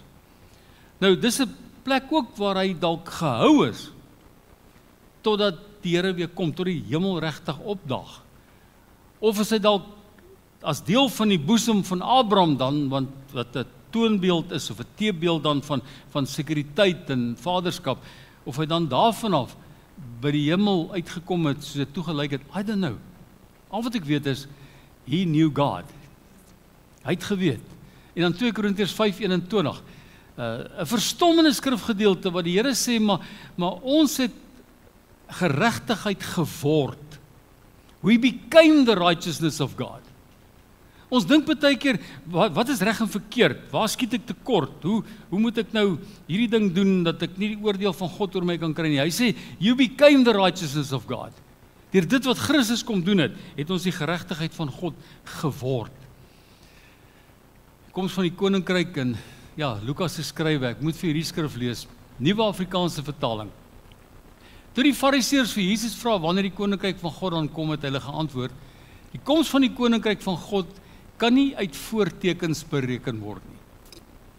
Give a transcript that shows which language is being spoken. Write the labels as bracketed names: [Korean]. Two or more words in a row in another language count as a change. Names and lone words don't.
[Afrikaans] Nou dis 'n plek ook waar hy dalk gehou is totdat die Here weer kom, tot die hemel regtig opdaag. Of is hy dalk as deel van die boesem van Abraham dan, want wat 'n toonbeeld is, of 'n teebeeld dan van sekuriteit en vaderskap, of hy dan daarvan af by die hemel uitgekom het, soos dit toegelyk het, [English] I don't know. [Afrikaans] Al wat ek weet is, [English] he knew God. [Afrikaans] Hy het geweet. En dan 2 Korintiërs 5:21, 'n verstommende skrifgedeelte wat die Here sê, maar ons het geregtigheid geword. [English] We became the righteousness of God. [Afrikaans] Ons dink baie keer, wat is reg en verkeerd? Waar skiet ek tekort? Hoe moet ek nou hierdie ding doen, dat ek nie die oordeel van God oor my kan kry nie? Hy sê, [English] you became the righteousness of God. [Afrikaans] Deur dit wat Christus kom doen het ons die geregtigheid van God geword. Koms van die koninkryk en, ja, Lukas se skrywe, ek moet vir hierdie skrif lees, Nuwe Afrikaanse vertaling. Toe die Fariseërs vir Jesus vra, wanneer die koninkryk van God dan kom, het hulle geantwoord, die koms van die koninkryk van God kan nie uit voortekens bereken word nie.